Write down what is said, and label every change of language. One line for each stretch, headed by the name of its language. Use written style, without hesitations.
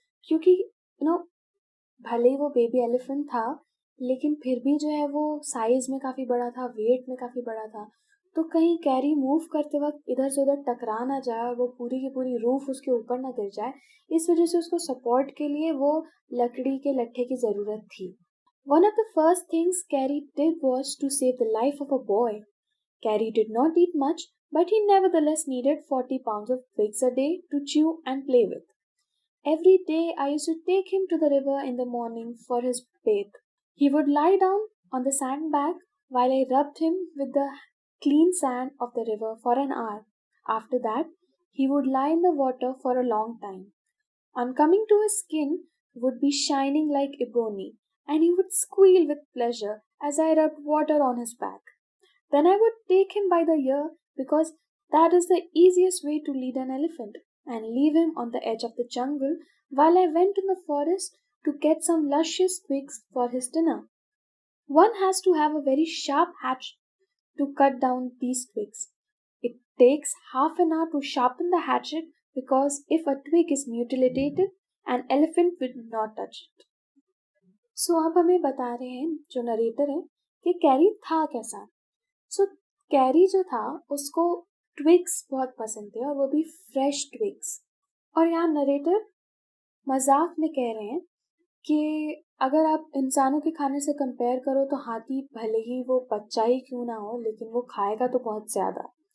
Hindi: क्योंकि भले ही वो बेबी एलिफेंट था लेकिन फिर भी जो है वो साइज में काफी बड़ा था, वेट में काफी बड़ा था। तो कहीं कैरी मूव करते वक्त इधर से उधर टकरा ना जाए और वो पूरी की पूरी रूफ उसके ऊपर ना गिर जाए, इस वजह से उसको सपोर्ट के लिए वो लकड़ी के लट्ठे की जरूरत थी।
English: One of the first things Carrie did was to save the life of a boy. Carrie did not eat much, but he nevertheless needed 40 pounds of twigs a day to chew and play with. Every day I used to take him to the river in the morning for his bathe. He would lie down on the sandbank while I rubbed him with the clean sand of the river for an hour. After that, he would lie in the water for a long time. On coming to, his skin would be shining like ebony, and he would squeal with pleasure as I rubbed water on his back. Then I would take him by the ear because that is the easiest way to lead an elephant, and leave him on the edge of the jungle while I went in the forest to get some luscious twigs for his dinner. One has to have a very sharp hatchet to cut down these twigs. It takes half an hour to sharpen the hatchet because if a twig is mutilated, an elephant will not touch it.
Hindi: So अब हमें बता रहे हैं जो narrator है कि carry था कैसा। सो कैरी जो था उसको ट्विग्स बहुत पसंद थे और वो भी फ्रेश ट्विग्स। और यहाँ नरेटर मजाक में कह रहे हैं कि अगर आप इंसानों के खाने से कंपेयर करो तो हाथी भले ही वो बच्चा ही क्यों ना हो लेकिन वो खाएगा तो बहुत ज्यादा।